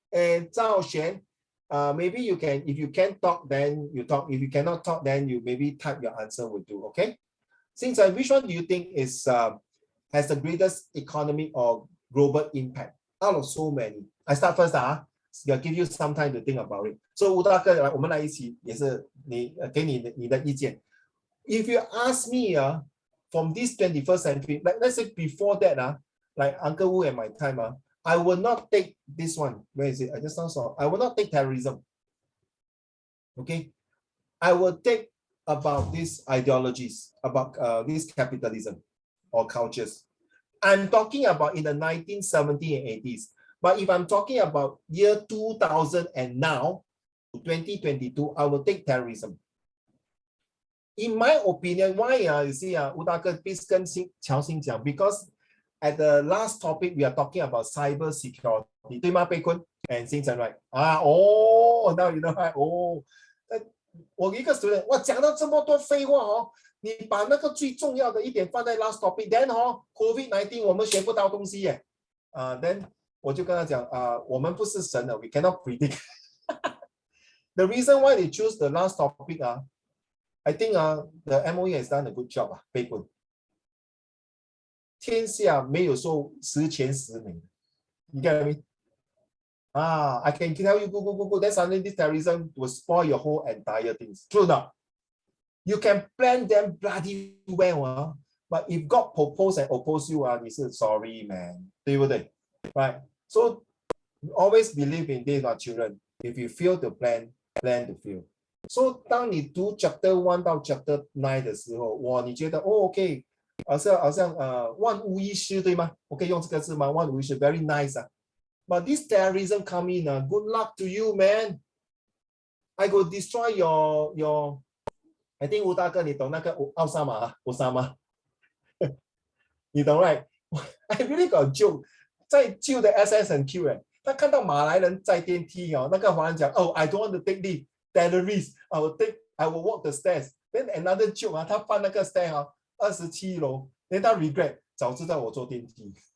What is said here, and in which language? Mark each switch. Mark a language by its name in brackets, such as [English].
[English] And Zhao Xuan, maybe you can, if you can talk, then you talk. If you cannot talk, then you maybe type your answer will do, okay? Xing Chan, which one do you think is has the greatest economic or global impact out of so many? I start first, I'll give you some time to think about it. [Chinese] So 吴大哥，我们来一起，也是你给你的意见。 [English] If you ask me, from this 21st century, like let's say before that, like Uncle Wu and my time, I will not take this one. Where is it? I just saw. I will not take terrorism. Okay, I will take about these ideologies, about this capitalism or cultures. I'm talking about in the 1970s and 80s. But if I'm talking about year 2000 and now, 2022, I will take terrorism. In my opinion, why you see, 吴大哥 please [Chinese] 跟乔欣讲 [English] because at the last topic we are talking about cyber security, [Chinese] 对吗？ [English] 贝坤 and 星辰 right? Now you know right? [Chinese] 我一个 student， 我讲了这么多废话你把那个最重要的一点放在 [English] last topic， [Chinese] then COVID-19 我们学不到东西耶。 then 我就跟他讲我们不是神的 [English] we cannot predict. The reason why they choose the last topic, I think the MOE has done a good job. [Chinese] 贝坤，天下没有说十全十美。 [English] You get me? I can tell you, go. Then suddenly this terrorism will spoil your whole entire things. True not? You can plan them bloody well, but if God propose and oppose you, [Chinese] 你是 [English] sorry man, [Chinese] 对不对 [English] ？Right? So always believe in this, children. If you fail to plan to fail. [Chinese] So 当你读 chapter 1到 chapter 9的时候，你觉得OK， 好像万无一失，对吗？我可以用这个字吗？万无一失 [English] ，very nice But this terrorism come in, good luck to you, man. I go destroy your I think [Chinese] 吴大哥你懂那个奥萨马你懂 [English] right I really got a joke [Chinese] 在旧的 [English] SS&Q [Chinese] 他看到马来人在电梯那个华人讲 [English] I don't want to take leave terrorist I will walk the stairs then another joke [Chinese] 他翻那个 [English] stair 27楼 then 他 regret [Chinese] 早知道我坐电梯